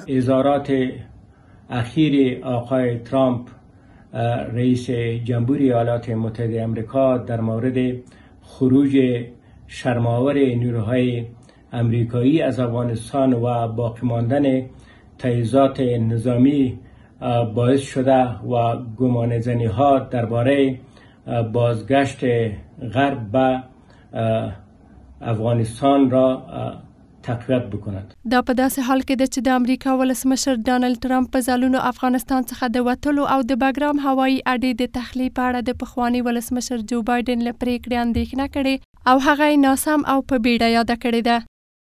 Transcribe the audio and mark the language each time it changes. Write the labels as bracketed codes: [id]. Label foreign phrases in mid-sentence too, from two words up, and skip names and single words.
[fa] اظهارات اخیر آقای ترامپ رئیس جمهوری ایالات متحده آمریکا در مورد خروج شرم‌آور نیروهای آمریکایی از افغانستان و باقی ماندن تجهیزات نظامی باعث شده و گمانه‌زنی‌ها درباره بازگشت غرب به افغانستان را تقویت بکند. [ps] دا په داسې حال کې ده چې د امریکا ولسمشر ډانلډ ټرمپ په ځلونو افغانستان څخه د وتلو او د بګرام هوایي اډې د تخلیې په اړه د پخواني ولسمشر جو بایډن له پریکړې اندېښنه کړې او هغه یې ناسم او په بیړه یاده کړې ده.